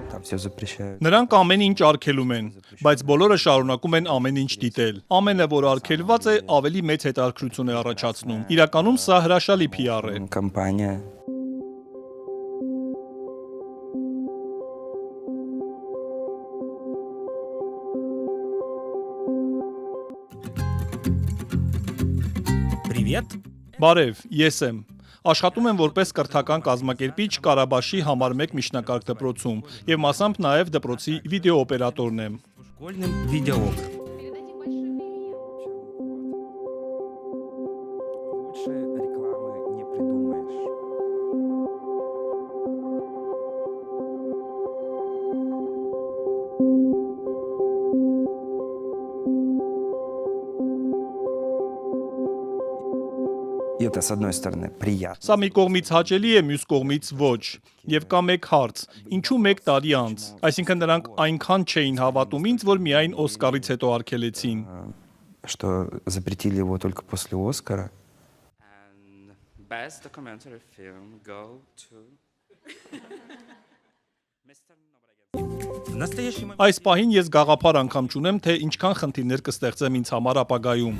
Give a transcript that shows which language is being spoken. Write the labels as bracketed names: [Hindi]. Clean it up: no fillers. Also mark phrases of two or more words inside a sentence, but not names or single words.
[Russian] все запрещают. [Armenian] Նրանք ամեն ինչ արգելում են, բայց բոլորը շարունակում են ամեն ինչ դիտել։ Ամենը, որ արգելված է, ավելի մեծ հետաքրքրություն է առաջացնում։ Իրականում սա հրաշալի PR է։ [Russian] Компания. Привет. [Armenian] Բարև, ես եմ։ Աշխատում եմ որպես կրթական կազմակերպիչ Կարաբաշի համար 1 միջնակարգ դպրոցում եւ մասամբ նաեւ դպրոցի վիդեոօպերատորն եմ։ [Russian] Школьным видеоопер. Лучше рекламы не придумаешь. И это, с одной стороны, приятно. [Armenian] Սա մի կողմից հաճելի է, մյուս կողմից ոչ։ Եվ կա մեկ հարց. ինչու 1 տարի անց։ Այսինքն նրանք այնքան չէին հավատում ինձ, որ միայն Օսկարից հետո արգելեցին։ [Russian] Что запретили его только после Оскара. [English] And best documentary film go to Mr. Nobregan. [Russian] В настоящий момент [Armenian] Այս պահին ես գաղափար անգամ չունեմ, թե ինչքան խնդիրներ կստեղծեմ ինձ համար ապագայում։